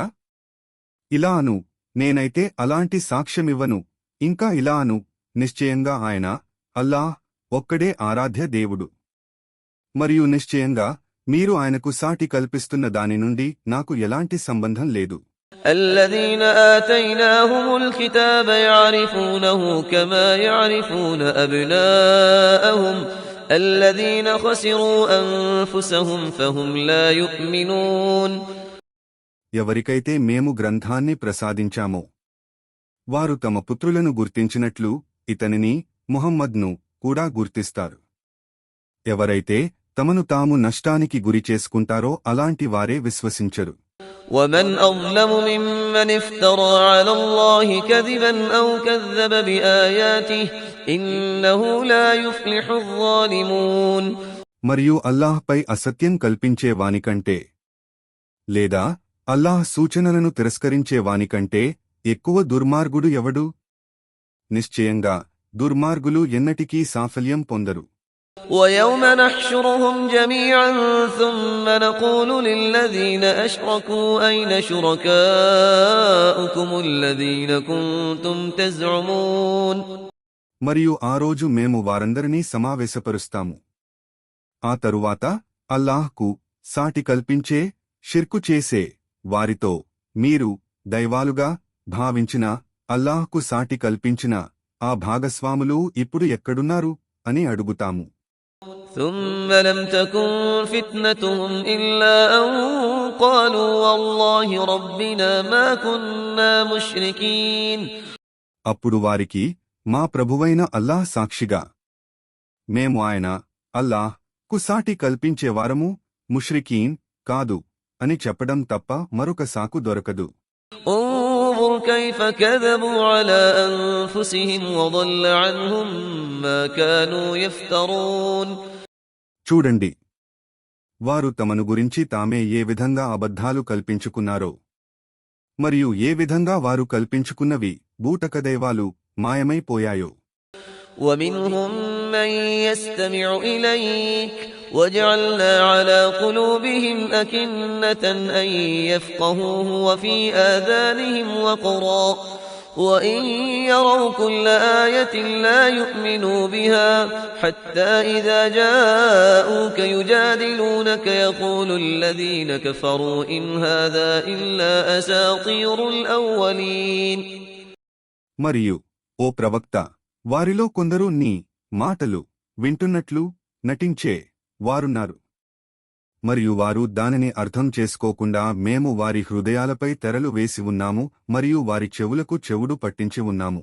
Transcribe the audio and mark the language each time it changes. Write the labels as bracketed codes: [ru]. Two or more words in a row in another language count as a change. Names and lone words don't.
[te] ఇలా అను, నేనైతే అలాంటి సాక్ష్యమివ్వను. ఇంకా ఇలా అను, నిశ్చయంగా ఆయన, అల్లాహ్ ఒక్కడే ఆరాధ్య దేవుడు. మరియు నిశ్చయంగా మీరు ఆయనకు సాటి కల్పిస్తున్న దాని నుండి నాకు ఎలాంటి సంబంధం లేదు. [ar] الذين آتيناهم الكتاب يعرفونه كما يعرفون أبناءهم الذين خسروا أنفسهم فهم لا يؤمنون. [te] ఎవరికైతే మేము గ్రంథాన్ని ప్రసాదించామో వారు తమ పుత్రులను గుర్తించినట్లు ఇతనిని ముహమ్మద్ను కూడా గుర్తిస్తారు. ఎవరైతే తమను తాము నష్టానికి గురి చేసుకుంటారో అలాంటి వారే విశ్వసించరు. [ar] ومن أظلم ممن افترى على الله كذبا أو كذب بآياته إنه لا يفلح الظالمون. [te] మరియు అల్లాహ్పై అసత్యం కల్పించే వానికంటే లేదా అల్లాహ్ సూచనలను తిరస్కరించే వానికంటే ఎక్కువ దుర్మార్గుడు ఎవడు? నిశ్చయంగా దుర్మార్గులు ఎన్నటికీ సాఫల్యం పొందరు. [ar] ويوم نحشرهم جميعا ثم نقول للذين أشركوا أين شركاؤكم الذين كنتم تزعمون. [te] మరియు ఆ రోజు మేము వారందరినీ సమావేశపరుస్తాము. ఆ తరువాత అల్లాహ్కు సాటి కల్పించే షిర్కు చేసే వారితో మీరు దైవాలుగా భావించిన అల్లాహ్కు సాటి కల్పించిన ఆ భాగస్వాములు ఇప్పుడు ఎక్కడున్నారు అని అడుగుతాము. [ar] ثم لم تكن فتنتهم إلا أن قالوا والله ربنا ما كنا مشركين. [te] అప్పుడు వారికి మా ప్రభువైన అల్లాహ్ సాక్షిగా మేము ఆయన అల్లాహ్ కు సాటి కల్పించేవారము ముష్రికీన్ కాదు అని చెప్పడం తప్ప మరొక సాకు దొరకదు. [ar] انظر كيف كذبوا على أنفسهم وضل عنهم ما كانوا يفترون. [te] చూడండి, వారు తమను గురించి తామే ఏ విధంగా అబద్ధాలు కల్పించుకున్నారో మరియు ఏ విధంగా వారు కల్పించుకున్నవి బూటకదైవాలు మాయమైపోయాయో. [ar] ومنهم من يستمع إليك وجعلنا على قلوبهم أكنة أن يفقهوه وفي آذانهم وقرا وإن يروا كل آية لا يؤمنوا بها حتى إذا جاءوك يجادلونك يقول الذين كفروا إن هذا إلا أساطير الأولين. [te] మరియు ఓ ప్రవక్త, వారిలో కొందరు నీ మాటలు వింటున్నట్లు నటించే వారున్నారు. మరియు వారు దానిని అర్థం చేసుకోకుండా మేము వారి హృదయాలపై తెరలు వేసి ఉన్నాము మరియు వారి చెవులకు చెవుడు పట్టించి ఉన్నాము.